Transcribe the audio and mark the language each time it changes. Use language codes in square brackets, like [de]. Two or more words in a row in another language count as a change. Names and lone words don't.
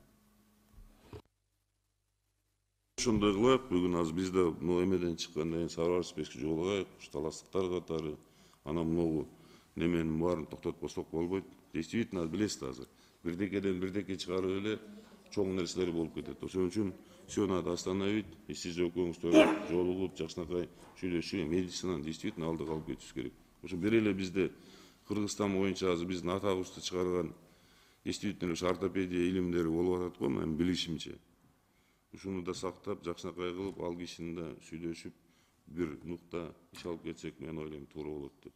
[ky] Ошондой кылайык, бүгүн азыр бизде эмеден чыккандан кийин Сабыр Арыспековичке жолугайык, таластыктар катары, Ana могу неменин баарын токтотпосок болбойт. Действительно билесиз азыр. Бирдекеден бирдеке чыгарып эле чоң нерселер болуп кетет. Ошон үчүн [ru] все надо остановить. [ky] И сиз экөөңүз жолугуп, жакшынакай сүйлөшүп, медицинаны действительно алдыга алып кетишибиз керек. Ошо бир эле бизде Кыргызстан боюнча азыр биздин атабызды чыгарган действительно ушу ортопедия илимдери болуп атат го, мен билишимче. Ушуну да сактап, жакшынакай кылып, ал кишини да сүйлөшүп, бир нукта иш алып кетсек, мен ойлойм туура болот деп.